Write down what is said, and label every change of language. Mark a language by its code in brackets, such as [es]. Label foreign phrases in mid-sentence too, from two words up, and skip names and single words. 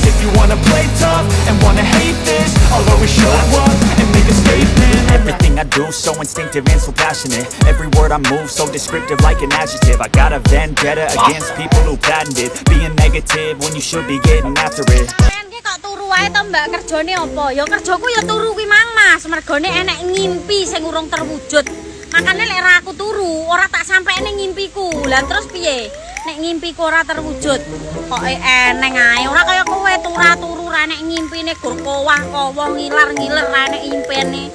[en] If you wanna play tough and wanna hate this, I'll always show up and make a statement. Everything I do so instinctive and so passionate. Every word I move so descriptive like an adjective. I got a vendetta against people who patented being negative when you should be getting after it. [jv] Ki kok turu wae to Mbak, kerjane apa? Ya kerjaku ya turu kuwi Mang Mas, mergone enek ngimpi sing urung terwujud. Makane lek ra aku turu, ora tak sampene ngimpiku. Lah terus piye? Nek ngimpiku ora terwujud, kok eneng ae. Ora kaya kowe turu ra nek ngimpine gur kowah-kowah ngiler-ngiler ra nek impene.